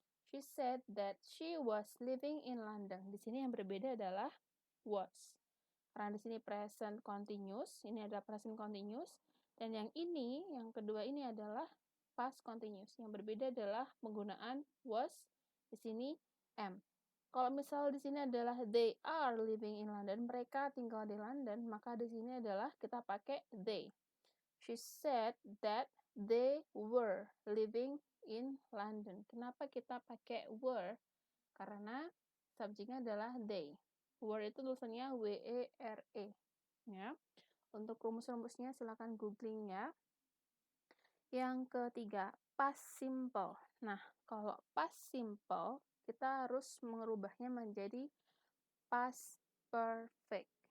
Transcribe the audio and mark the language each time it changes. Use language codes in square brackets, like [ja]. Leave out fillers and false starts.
[en] She said that she was living in London. [id] Di sini yang berbeda adalah was. Karena di sini present continuous, ini adalah present continuous, dan yang ini, yang kedua ini adalah past continuous. Yang berbeda adalah penggunaan was, di sini am. Kalau misal di sini adalah [en] they are living in London, [id] mereka tinggal di London, maka di sini adalah kita pakai they. [en] She said that they were living in London. [id] Kenapa kita pakai were? Karena subjeknya adalah they. Were itu tulisannya W-E-R-E. Ya. Untuk rumus-rumusnya silakan googling ya. Yang ketiga, past simple. Nah, kalau past simple, kita harus merubahnya menjadi past perfect.